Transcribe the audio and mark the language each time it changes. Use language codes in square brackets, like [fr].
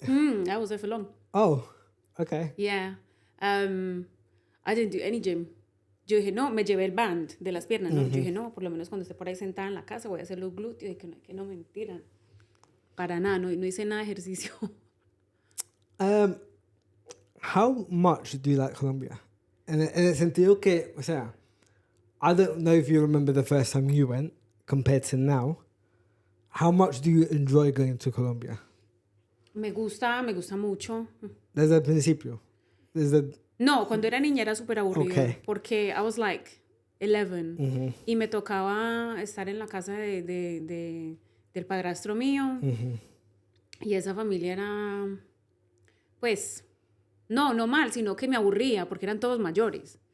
[en] I was there for long. Oh, okay. Yeah. I didn't do any gym. [es] Yo dije, no, me llevé el band de las piernas, ¿no? Yo dije, no, por lo menos cuando esté por ahí sentada en la casa voy a hacer los glúteos. Y que no, mentira. Para nada, no hice nada de ejercicio. [en] How much do you like Colombia? [es] En el sentido que, o sea, [en] I don't know if you remember the first time you went compared to now. How much do you enjoy going to Colombia? [es] Me gusta mucho. Desde el principio. No, cuando era niña era súper aburrido. [en] Okay. [es] Porque [en] I was like 11. [es] Y me tocaba estar en la casa del padrastro mío. Y esa familia era, pues, no mal, sino que me aburría porque eran todos mayores.